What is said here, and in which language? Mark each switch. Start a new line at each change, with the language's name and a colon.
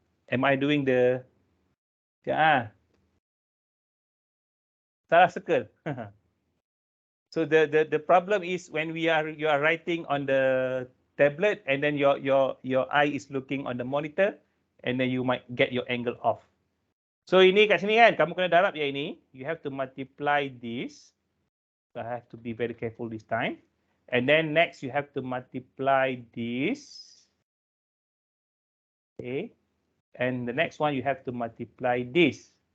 English: Am I doing the...
Malay: salah circle.
English: So the problem is when you are writing on the tablet and then your eye is looking on the monitor and then you might get your angle off.
Malay: So ini kat sini kan, kamu kena darab yang ini.
English: You have to multiply this. So I have to be very careful this time. And then next you have to multiply this. Okay. And the next one you have to multiply this.